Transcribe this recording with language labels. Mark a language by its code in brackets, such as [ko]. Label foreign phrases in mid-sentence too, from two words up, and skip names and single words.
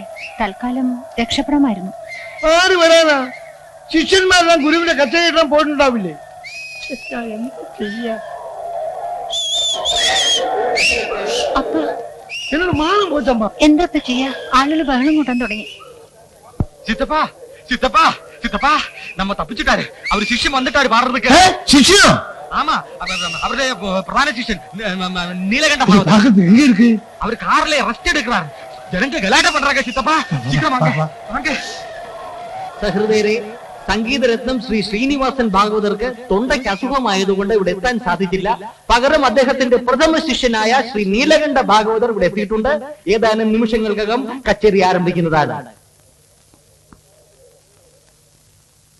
[ml] തൽക്കാലം രക്ഷപ്പെടാമായിരുന്നു. ആര് വരാനാ? ശിഷ്യന്മാരെല്ലാം ഗുരുവിന്റെ കച്ചേരി ഇടാൻ പോയിട്ടുണ്ടാവില്ലേ? എന്ത് ചെയ്യാ? അപ്പ എന്നോട് മാനം പോച്ചമ്മ. എന്താ ചെയ്യാ? ആളുകൾ ബഹളം കൂട്ടാൻ തുടങ്ങി. [ta] சித்தப்பா சித்தப்பா சித்தப்பா நம்ம தப்பிச்சுட்டாரு. அவர் சிஷ்யம் வந்துட்டாரு பாடுறதுக்கு. [ml] ശിഷ്യനോ? [ta] ஆமா, அவருடைய பிரதான சிஷ்யன் நீலகண்ட பாகவதர். എങ്ങ இருக்கு? அவர் கார்ல ரெஸ்ட் எடுக்கிறார். ஜனங்க கலாட்ட பண்றாங்க. சித்தப்பா சீக்கிரம் வாங்க வாங்க. [ml] സഹൃദയരെ, സംഗീതരത്നം ശ്രീ ശ്രീനിവാസൻ ഭാഗവതർക്ക് തൊണ്ടയ്ക്ക് അസുഖമായതുകൊണ്ട് ഇവിടെ എത്താൻ സാധിച്ചില്ല. പകരം അദ്ദേഹത്തിന്റെ പ്രഥമ ശിഷ്യനായ ശ്രീ നീലകണ്ഠ ഭാഗവതർ ഇവിടെ എത്തിയിട്ടുണ്ട്. ഏതാനും നിമിഷങ്ങൾക്കകം കച്ചേരി ആരംഭിക്കുന്നതാണ്.